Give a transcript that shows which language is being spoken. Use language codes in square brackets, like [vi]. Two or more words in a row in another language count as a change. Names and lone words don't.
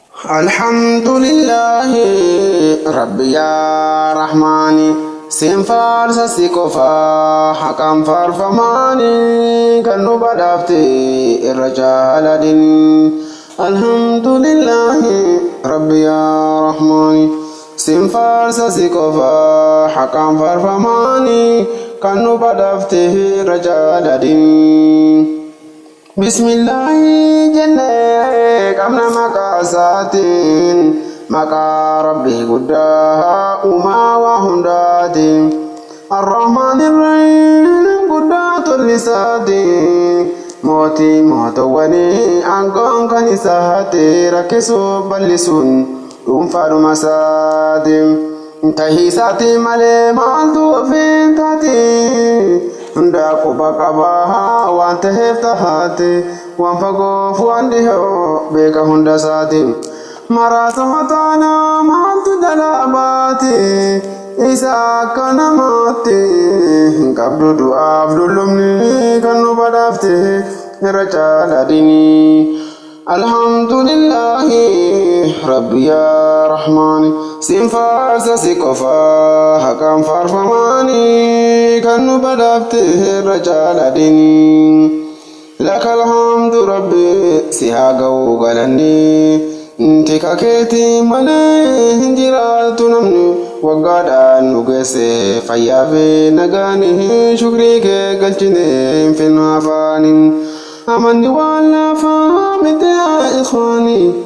[ar] الحمد لله رب يا رحمن. [om] Sin faarsa si qofa haqaan faarfamaani kan nu badhaafte irra jaaladin. [ar] الحمد لله رب يا رحمن. [om] Sin faarsa si qofa haqaan faarfamaani kan nu badhaafte irra jaaladin. [ar] بسم الله [om] jennee qabna maqaa isaatiin, maqaa Rabbii guddaa uumaa waa hundaatiin. [ar] الرحمن الرحيم [om] guddaa tolli isaatiin, mootii mootowwanii aangoon kan isaati rakkisuuf bal'isuun dhuunfaadhuma isaatiin. Tahii isaatii malee maaltu ofiin taati? Hundaa quba qaba waan taheef tahaate, waan fagoof waan dhihoo beeka hunda isaati. Maraatuma taanaa maaltu jalaa baati? Isa akka namaatti hin qabdu du'aaf dullumni kan nu badhaafte irra caala dini. [ar] الحمد لله رب يا رحمن. [om] Sin faarsa si qofa haqaan faarfamaani kan nu badhaafte irra caala dini. [ar] لك الحمد ربي [om] si haa ga'u galanni. Tika keetii malee hin jiraatu namni. Waggaadhaan nu geesse fayyaa fi nagaan shukrii kee galchine hin finnu afaaniin. Amanni waan lafaa miti yaa ikhwaani.